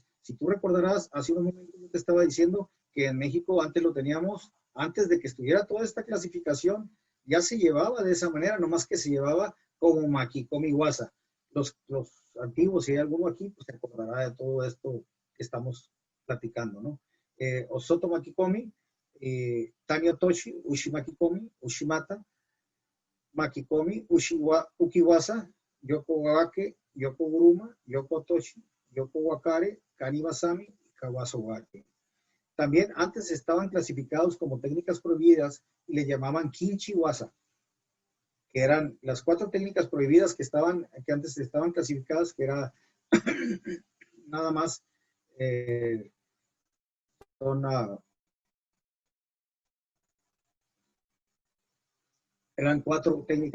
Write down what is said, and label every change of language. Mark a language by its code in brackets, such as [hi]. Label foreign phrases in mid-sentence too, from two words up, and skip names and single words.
[es] Si tú recordarás, hace unos momentos yo te estaba diciendo que en México antes lo teníamos, antes de que estuviera toda esta clasificación, ya se llevaba de esa manera, nomás que se llevaba como Makikomi Wasa. Los antiguos, si hay alguno aquí, pues se acordará de todo esto que estamos platicando, ¿no? Osoto Makikomi, Tanio Toshi, Ushi Makikomi, Ushimata, Makikomi, Ukiwasa, Yoko Wake, Yoko Guruma, Yoko Toshi, Yoko Wakare, Kanibasami y Kawaso Wake. También antes estaban clasificados como técnicas prohibidas y le llamaban Kinchi Wasa, que eran las 4 técnicas prohibidas que antes estaban clasificadas, que era nada más eran 4 técnicas.